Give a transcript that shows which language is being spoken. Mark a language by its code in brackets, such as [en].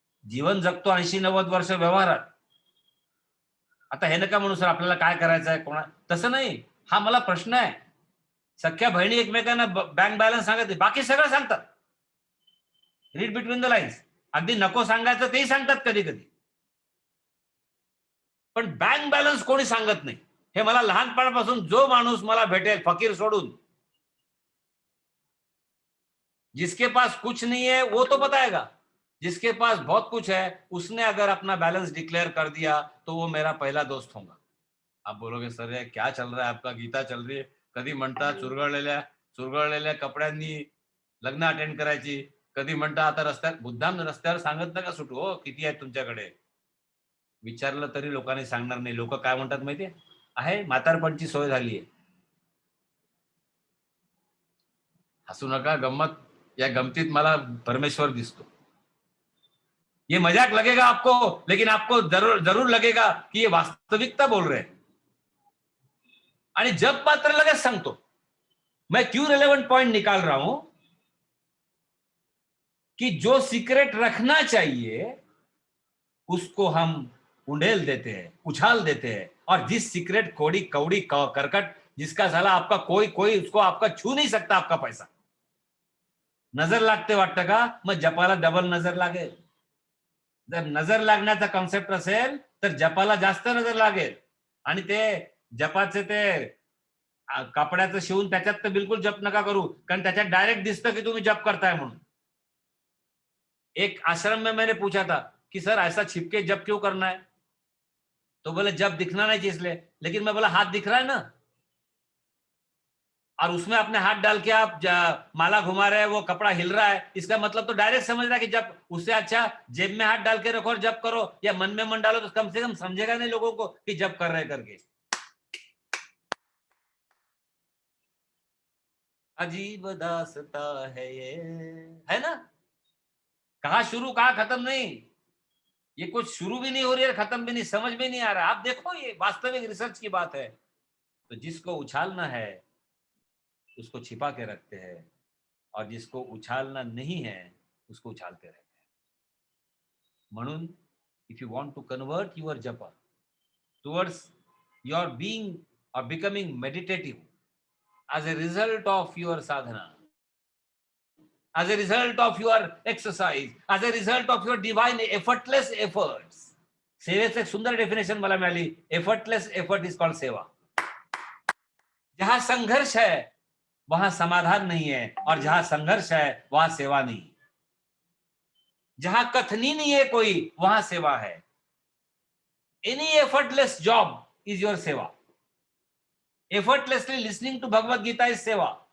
[mr] जीवन जगतो 80-90 वर्ष व्यवहारात. आता हे नका म्हणू सर आपल्याला काय करायचं आहे कोणा, तसं नाही. हा मला प्रश्न आहे. सख्या बहिणी एकमेकांना बँक बॅलन्स सांगत नाही, बाकी सगळं सांगतात. [en] Read between the lines. [mr] अगदी नको सांगायचं तेही सांगतात कधी कधी. पण बँक बॅलन्स कोणी सांगत नाही. हे मला लहानपणापासून जो माणूस मला भेटेल फकीर सोडून, [hi] जिसके पास कुछ नहीं है वो तो बताएगा, जिसके पास बहुत कुछ है उसने अगर अपना बैलेंस डिक्लेअर कर दिया तो वो मेरा पहला दोस्त होगा. आप बोलोगे सर ये क्या चल रहा है आपका, गीता चल रही है, [mr] कधी म्हणता चुरगळलेल्या कपड्यांनी लग्न अटेंड करायची, कधी म्हणता आता रस्त्यात, मुद्दाम रस्त्यावर सांगत नका सुटू हो किती आहेत तुमच्याकडे. विचारलं तरी लोकांनी सांगणार नाही. लोक काय म्हणतात माहितीये, आहे म्हातारपणची सोय झाली आहे. हसू नका, गंमत, या गमतीत मला परमेश्वर दिसतो. [hi] ये मजाक लगेगा आपको, लेकिन आपको जरूर जरूर लगेगा कि ये वास्तविकता बोल रहे हैं. [mr] आणि जब मात्र लगेच सांगतो. [hi] मैं क्यों रिलेवेंट पॉइंट निकाल रहा हूं कि जो सीक्रेट रखना चाहिए उसको हम उंडेल देते हैं, उछाल देते हैं, और जिस सीक्रेट कोड़ी कौड़ी करकट जिसका साला आपका कोई कोई उसको आपका छू नहीं सकता आपका पैसा. [mr] नजर लागते वाटतं का, मग जपाला डबल नजर लागेल. जर नजर लागण्याचा कॉन्सेप्ट असेल तर जपाला जास्त नजर लागेल. आणि ते जपाचे ते कपड्याचं शिवून त्याच्यात तर बिलकुल जप नका करू, कारण त्याच्यात डायरेक्ट दिसतं की तुम्ही जप करताय म्हणून. [hi] एक आश्रम में मैंने पूछा था कि सर ऐसा छिपके जप क्यों करना है, तो बोले जब दिखना नहीं चाहिए इसलिए. लेकिन मैं बोला हाथ दिख रहा है ना, और उसमें अपने हाथ डाल के आप माला घुमा रहे हैं, वो कपड़ा हिल रहा है, इसका मतलब तो डायरेक्ट समझ रहा है कि जब, उससे अच्छा जेब में हाथ डाल के रखो और जब करो, या मन में मन डालो तो कम से कम समझेगा नहीं लोगों को कि जब कर रहे करके. अजीब दास्ता है ये, है ना. कहा शुरू कहा खत्म नहीं. ये कुछ शुरू भी नहीं हो रही है, खत्म भी नहीं, समझ में नहीं आ रहा. आप देखो ये वास्तविक रिसर्च की बात है. तो जिसको उछालना है उसको छिपा के रखते हैं, और जिसको उछालना नहीं है उसको उछालते रहते हैं. [en] म्हणून if you want to convert your जप towards your being or becoming meditative as a result of your sadhana, as a result of your exercise, as a result of your divine effortless efforts. [mr] सेवेचं एक सुंदर definition मला मिळाली. [en] Effortless effort is called seva. [hi] जहां संघर्ष है वहां समाधान नहीं है, और जहां संघर्ष है वहां सेवा नहीं. जहां कथनी नहीं है कोई वहां सेवा है. [en] Any effortless job is your seva. Effortlessly listening to Bhagavad Gita is seva.